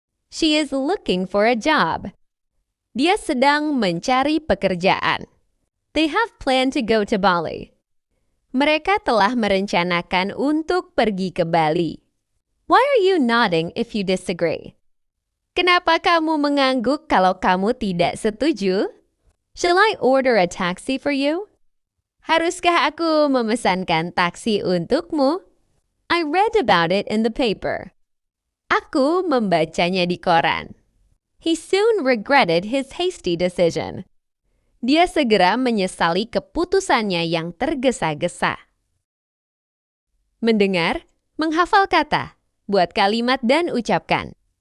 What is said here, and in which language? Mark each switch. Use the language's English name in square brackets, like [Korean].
[English] She is looking for a job. [Indonesian] Dia sedang mencari pekerjaan. [English] They have planned to go to Bali. [Indonesian] Mereka telah merencanakan untuk pergi ke Bali. [English] Why are you nodding if you disagree? [Indonesian] Kenapa kamu mengangguk kalau kamu tidak setuju? [English] Shall I order a taxi for you? [Indonesian] Haruskah aku memesankan taksi untukmu? [English] I read about it in the paper. [Indonesian] Aku membacanya di koran. [English] He soon regretted his hasty decision. [Indonesian] Dia segera menyesali keputusannya yang tergesa-gesa. Mendengar, menghafal kata, buat kalimat dan ucapkan.